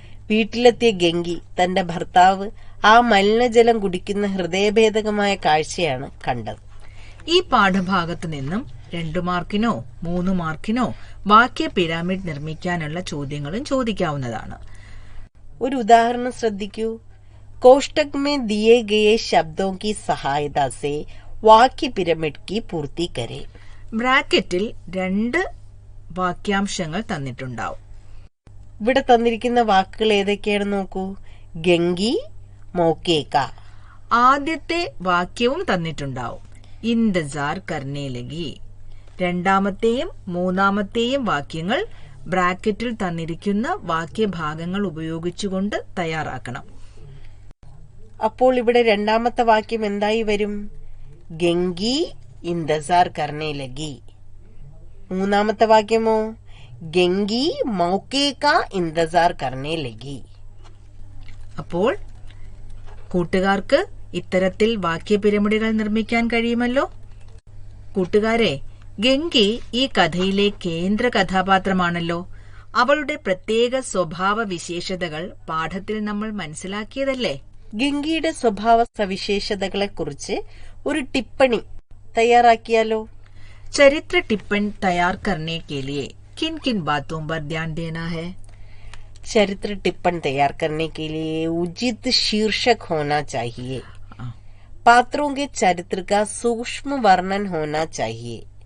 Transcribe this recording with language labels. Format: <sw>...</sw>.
<ml>വീട്ടിലെത്തിയ ഗംഗി തന്റെ ഭർത്താവ് ആ മലിനജലം കുടിക്കുന്ന ഹൃദയഭേദകമായ കാഴ്ചയാണ് കണ്ടത്. ഈ പാഠഭാഗത്ത് നിന്നും 2 മാർക്കിനോ 3 മാർക്കിനോ വാക്യ പിരാമിഡ് നിർമ്മിക്കാനുള്ള ചോദ്യങ്ങളും ചോദിക്കാവുന്നതാണ്. ഒരു ഉദാഹരണം ശ്രദ്ധിക്കൂ.</ml> <hi>कोष्टक में दिए गए शब्दों की सहायता से वाक्य पिरामिड की पूर्ति करें.</hi> <ml>ബ്രാക്കറ്റിൽ 2 വാക്യാംശങ്ങൾ തന്നിട്ടുണ്ടാവും. ഇവിടെ തന്നിരിക്കുന്ന വാക്കുകൾ ഏതൊക്കെയാണ് നോക്കൂ.</ml> <hi>ഗംഗി മൗക്കേക.</hi> <ml>ആദ്യത്തെ വാക്യവും തന്നിട്ടുണ്ടാവും.</ml> <hi>ഇന്തസാർ കർണേ ലഗി.</hi> <ml>രണ്ടാമത്തെയും മൂന്നാമത്തെയും വാക്യങ്ങൾ ബ്രാക്കറ്റിൽ തന്നിരിക്കുന്ന വാക്യഭാഗങ്ങൾ ഉപയോഗിച്ചുകൊണ്ട് തയ്യാറാക്കണം. അപ്പോൾ ഇവിടെ രണ്ടാമത്തെ വാക്യം എന്തായി വരും?</ml> <hi>ഗംഗി ഇന്തസാർ കർണേ ലഗി.</hi> <ml>മൂന്നാമത്തെ വാക്യമോ?</ml> <hi>ഗംഗി മൗക്കേക ഇന്തസാർ കർണേ ലഗി.</hi> <ml>അപ്പോൾ കൂട്ടുകാർക്ക് ഇത്തരത്തിൽ വാക്യപിരമിഡുകൾ നിർമ്മിക്കാൻ കഴിയുമല്ലോ. കൂട്ടുകാരെ, ഗംഗി ഈ കഥയിലെ കേന്ദ്ര കഥാപാത്രമാണല്ലോ. അവളുടെ പ്രത്യേക സ്വഭാവ വിശേഷതകൾ പാഠത്തിൽ നമ്മൾ മനസ്സിലാക്കിയതല്ലേ. ഗംഗിയുടെ സ്വഭാവ സവിശേഷതകളെ കുറിച്ച് ഒരു ടിപ്പണി തയ്യാറാക്കിയാലോ?</ml> <hi>ചരിത്ര टिप्पण तैयार करने के लिए किन किन बातों पर ध्यान देना है? चरित्र टिप्पण तैयार करने के लिए उचित शीर्षक होना चाहिए. पात्रों के चरित्र का सूक्ष्म वर्णन होना चाहिए.</hi>